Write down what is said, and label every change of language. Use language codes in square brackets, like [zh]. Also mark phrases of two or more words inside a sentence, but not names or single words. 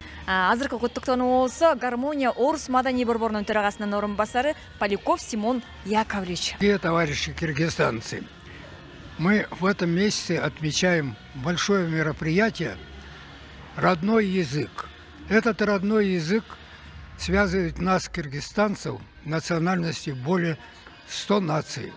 [ky] Азыркы куттуктоонубуз Гармония Орус маданий борборунун төрагасынын орун басары Поляков Симон Яковлевич. [ru] Дорогие товарищи киргизстанцы, мы в этом месяце отмечаем большое мероприятие «Родной язык». Этот родной язык связывает нас, киргизстанцев, национальностей более 100 наций.